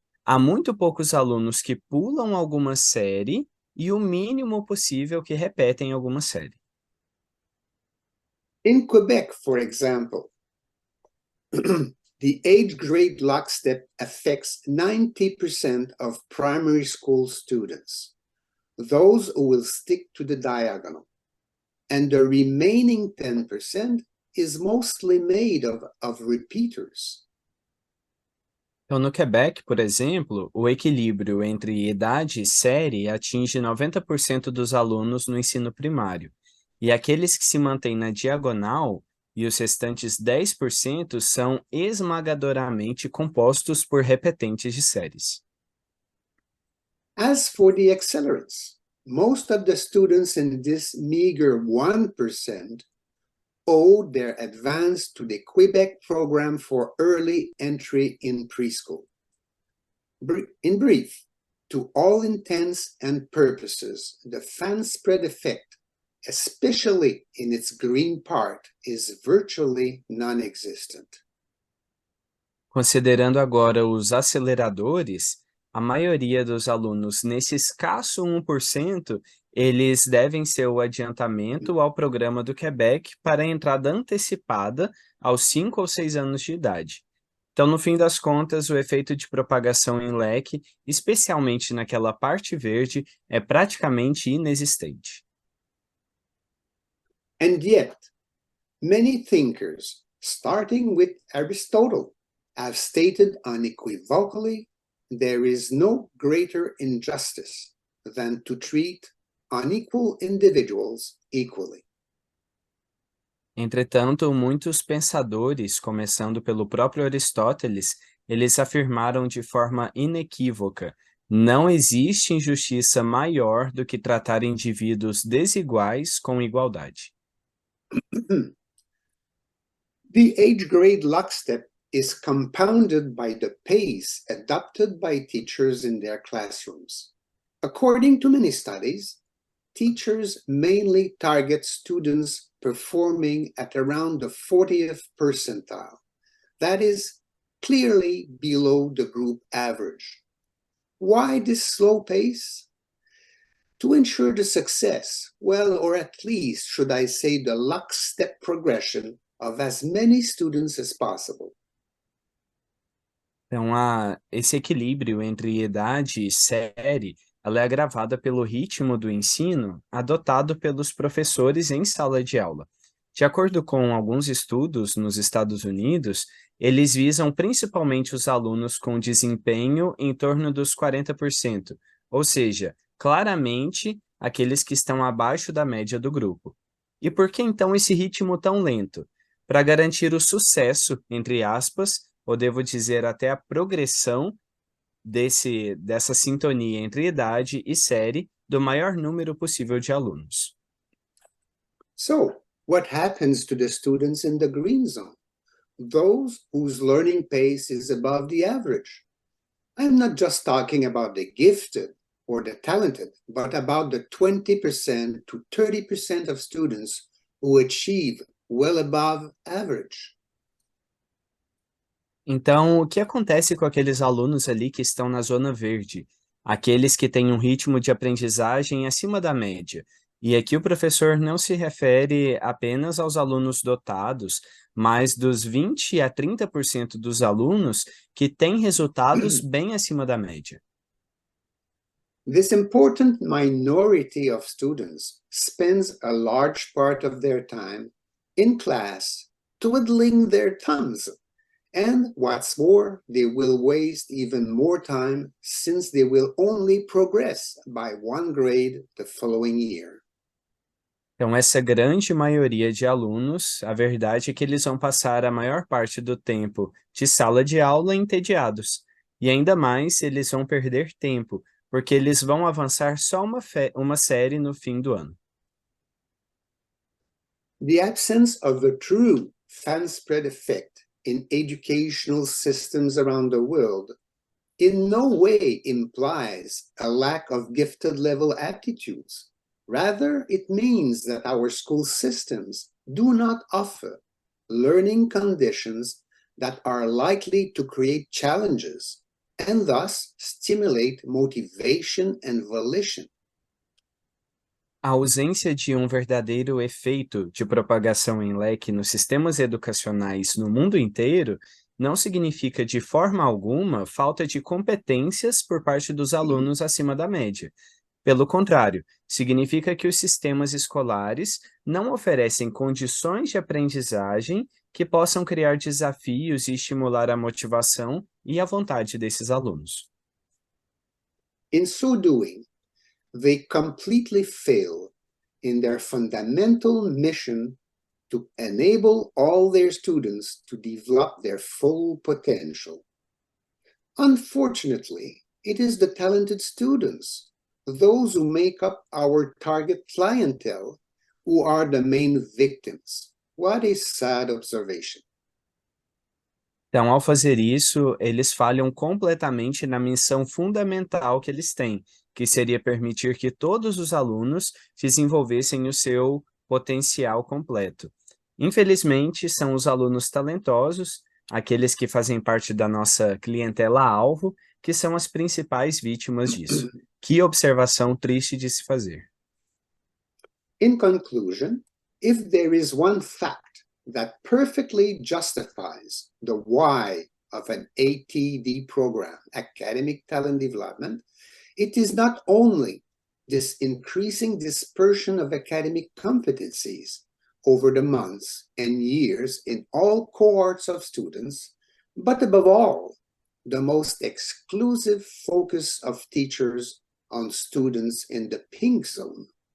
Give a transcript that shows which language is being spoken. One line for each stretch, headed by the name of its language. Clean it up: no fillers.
Portuguese: Há muito poucos alunos que pulam alguma série e o mínimo possível que repetem alguma série.
English: In Quebec, for example, the age grade lockstep affects 90% of primary school students, those who will stick to the diagonal, and the remaining 10% is mostly made of repeaters.
Portuguese: Então, no Quebec, por exemplo, o equilíbrio entre idade e série atinge 90% dos alunos no ensino primário, e aqueles que se mantêm na diagonal e os restantes 10% são esmagadoramente compostos por repetentes de séries.
English: As for the accelerates, most of the students in this meager 1% owe their advance to the Quebec program for early entry in preschool. In brief, to all intents and purposes, the fan spread effect, especially in its green part, is virtually non-existent.
Portuguese: Considerando agora os aceleradores, a maioria dos alunos nesse escasso 1%, eles devem ser o adiantamento ao programa do Quebec para a entrada antecipada aos 5 ou 6 anos de idade. Então, no fim das contas, o efeito de propagação em leque, especialmente naquela parte verde, é praticamente inexistente.
English: And yet, many thinkers, starting with Aristotle, have stated unequivocally there is no greater injustice than to treat unequal individuals equally.
Portuguese: Entretanto, muitos pensadores, começando pelo próprio Aristóteles, eles afirmaram de forma inequívoca: não existe injustiça maior do que tratar indivíduos desiguais com igualdade.
English: The age grade lockstep is compounded by the pace adopted by teachers in their classrooms. According to many studies, teachers mainly target students performing at around the 40th percentile. That is clearly below the group average. Why this slow pace? To ensure the success, well, or at least, should I say, the lockstep progression of as many students as possible.
Portuguese: Então, esse equilíbrio entre idade e série, ela é agravada pelo ritmo do ensino adotado pelos professores em sala de aula. De acordo com alguns estudos nos Estados Unidos, eles visam principalmente os alunos com desempenho em torno dos 40%, ou seja, claramente aqueles que estão abaixo da média do grupo. E por que então esse ritmo tão lento? Para garantir o sucesso, entre aspas, ou devo dizer até a progressão dessa sintonia entre idade e série do maior número possível de alunos.
English: So, what happens to the students in the green zone? Those whose learning pace is above the average. I'm not just talking about the gifted or the talented, but about the 20% to 30% of students who achieve well above average.
Portuguese: Então, o que acontece com aqueles alunos ali que estão na zona verde? Aqueles que têm um ritmo de aprendizagem acima da média. E aqui o professor não se refere apenas aos alunos dotados, mas dos 20 a 30% dos alunos que têm resultados bem acima da média.
English: This important minority of students spends a large part of their time in class twiddling their thumbs. And what's more, they will waste even more time since they will only progress by one grade the following year.
Portuguese: Então, essa grande maioria de alunos, a verdade é que eles vão passar a maior parte do tempo de sala de aula entediados. E ainda mais, eles vão perder tempo, porque eles vão avançar só uma série no fim do ano.
English: The absence of a true fan spread effect in educational systems around the world in no way implies a lack of gifted level aptitudes. Rather, it means that our school systems do not offer learning conditions that are likely to create challenges and thus stimulate motivation and volition.
Portuguese: A ausência de um verdadeiro efeito de propagação em leque nos sistemas educacionais no mundo inteiro não significa de forma alguma falta de competências por parte dos alunos acima da média. Pelo contrário, significa que os sistemas escolares não oferecem condições de aprendizagem que possam criar desafios e estimular a motivação e a vontade desses alunos.
English: In so doing, they completely fail in their fundamental mission to enable all their students to develop their full potential. Unfortunately, it is the talented students, those who make up our target clientele, who are the main victims. What a sad observation.
Portuguese: Então, ao fazer isso, eles falham completamente na missão fundamental que eles têm, que seria permitir que todos os alunos desenvolvessem o seu potencial completo. Infelizmente, são os alunos talentosos, aqueles que fazem parte da nossa clientela-alvo, que são as principais vítimas disso. Que observação triste de se fazer.
English: In conclusion, if there is one fact that perfectly justifies the why of an ATD program, Academic Talent Development, it is not only this increasing dispersion of academic competencies over the months and years in all cohorts of students, but above all, the most exclusive focus of teachers on students in the pink zone.